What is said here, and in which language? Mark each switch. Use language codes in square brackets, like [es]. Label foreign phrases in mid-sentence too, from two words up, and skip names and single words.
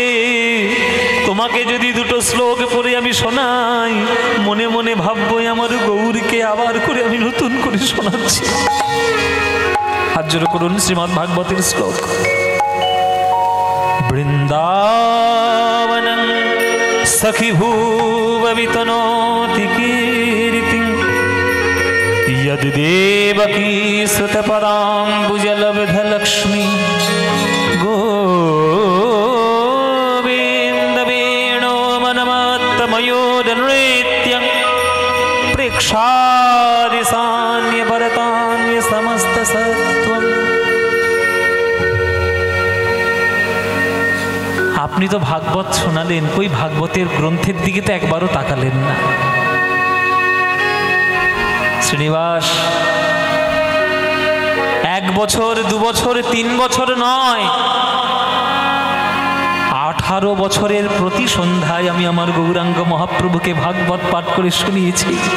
[bn] তোমাকে যদি দুটো শ্লোক পড়ে আমি শোনাই, মনে মনে ভাববো আমার গৌরীকে আবার করে আমি নতুন করে শোনাচ্ছি। হাত জোড় করুন শ্রীমদ্ ভাগবতের শ্লোক। [sa] বৃন্দাবনং সখী ভুব বিতনোতি কীর্তিং, यद देवकी सुतपदाम्बुजलब्धलक्ष्मी गोविन्द वेणो मनमत्तमयोर्नृत्यं प्रेक्षादिसान्य भरतान्य समस्त सत्वम्। [bn] আপনি তো ভাগবত শোনালেন, ওই ভাগবতের গ্রন্থের দিকে তো একবারও তাকালেন না। শ্রীনিবাস, 1 বছর 2 বছর 3 বছর নয়, 18 বছরের প্রতি সন্ধ্যায় আমি আমার গৌরাঙ্গ মহাপ্রভুকে ভাগবত পাঠ করে শুনিয়েছি।